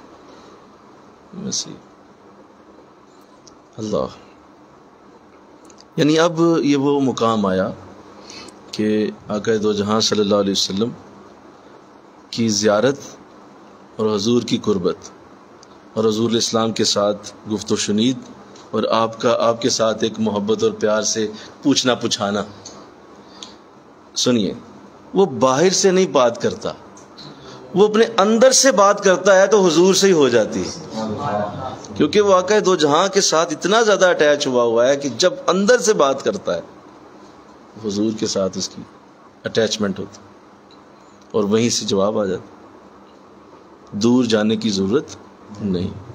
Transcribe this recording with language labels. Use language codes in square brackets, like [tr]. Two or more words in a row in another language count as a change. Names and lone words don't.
[ur] اللہ، یعنی اب یہ وہ مقام آیا کہ آقا دو جہاں [ar] صلی اللہ علیہ وسلم [ur] کی زیارت اور حضور کی قربت اور حضور الاسلام کے ساتھ گفت و شنید اور آپ کے ساتھ ایک محبت اور پیار سے پوچھنا پچھانا. سنیے، وہ باہر سے نہیں بات کرتا، وہ اپنے اندر سے بات کرتا ہے تو حضور سے ہی ہو جاتی ہے، کیونکہ وہ آقا دو جہاں کے ساتھ اتنا زیادہ اٹیچ ہوا ہے کہ جب اندر سے بات کرتا ہے حضور کے ساتھ اس کی اٹیچمنٹ ہوتی اور وہیں سے جواب آ جاتا، دور جانے کی ضرورت نہیں.